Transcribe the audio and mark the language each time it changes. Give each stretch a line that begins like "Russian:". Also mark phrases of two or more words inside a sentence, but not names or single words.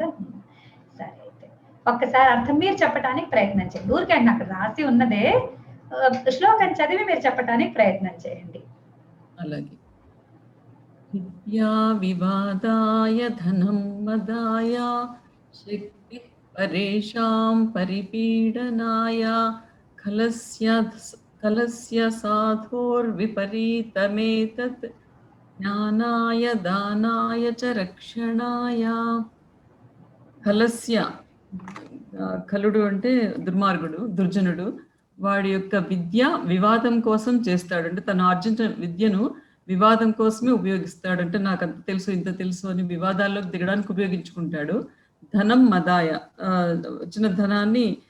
Telugu: సరే, అయితే ఒక్కసారి అర్థం మీరు చెప్పడానికి ప్రయత్నం చేయండి. ఊరికండి అక్కడ రాసి ఉన్నదే శ్లోకం చదివి మీరు చెప్పడానికి ప్రయత్నం చేయండి.
Sanskrit: అలాగే. విద్యా వివాదాయ ధనం మదాయ శక్తి परेषां परिपीडनाय खलस्य साधोर्विपरीतमेतत् ज्ञानाय दानाय च रक्षणाय
Telugu: खलस्य ఖలుడు అంటే దుర్మార్గుడు దుర్జనుడు వాడి యొక్క విద్య వివాదం కోసం చేస్తాడు అంటే తను ఆర్జించిన విద్యను వివాదం కోసమే ఉపయోగిస్తాడు అంటే నాకు అంత తెలుసు ఇంత తెలుసు అని వివాదాల్లోకి దిగడానికి ఉపయోగించుకుంటాడు
Sanskrit: ధనం మదాయ
Telugu: వచ్చిన ధనాన్ని